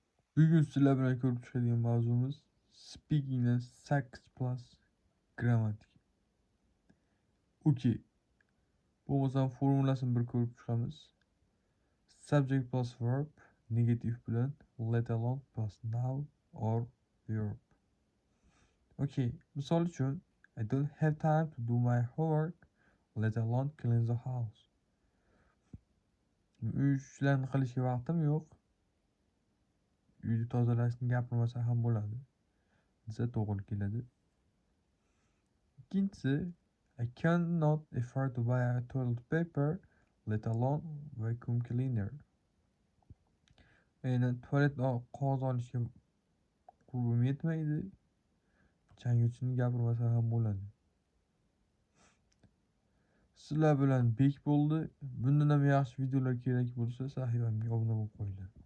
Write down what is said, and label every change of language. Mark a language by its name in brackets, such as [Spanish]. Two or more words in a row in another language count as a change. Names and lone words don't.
[Uzbek] Bugun sizlar bilan ko'rib chiqadigan mavzumiz Speaking'da 8+ grammatik. Okey. Bo'lmasam formulasini bir ko'rib chiqamiz. [English] Subject plus verb negative bilan let alone plus noun or verb. Okay. [Uzbek] Misol uchun [English] I don't have time to do my homework, let alone clean the house. [Uzbek] Uy ishlarni qilishga vaqtim yo'q. Uyni tozalashni gapirmasa ham bo'ladi. Desa to'g'ri keladi. [English] Ikkinchisi I cannot afford to buy a toilet paper, let alone vacuum cleaner. [Uzbek] Yani tuvalet qog'oz olishga qurbim yetmaydi. Changuvchini gapirmasa ham bo'ladi. Sizlar bilan bek bo'ldi. Bundan ham yaxshi videolar kerak bo'lsa, sahifamga obuna bo'lib qo'yinglar.